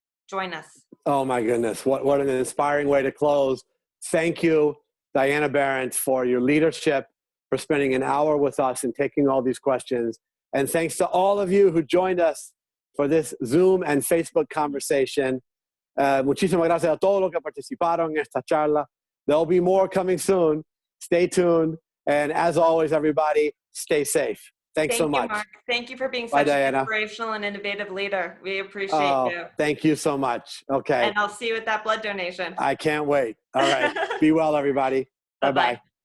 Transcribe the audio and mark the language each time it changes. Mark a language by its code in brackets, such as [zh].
[en] Join us. Oh my goodness. What an inspiring way to close. Thank you, Diana Berendt, for your leadership, for spending an hour with us and taking all these questions. And thanks to all of you who joined us for this Zoom and Facebook conversation. [es] Muchísimas gracias a todos los que participaron en esta charla. [en] There'll be more coming soon. Stay tuned. And as always, everybody, stay safe. Thanks so much. Mark. Thank you for being Bye, such an Diana. inspirational and innovative leader. We appreciate you. Thank you so much. Okay. And I'll see you at that blood donation. I can't wait. All right. Be well, everybody. Bye-bye.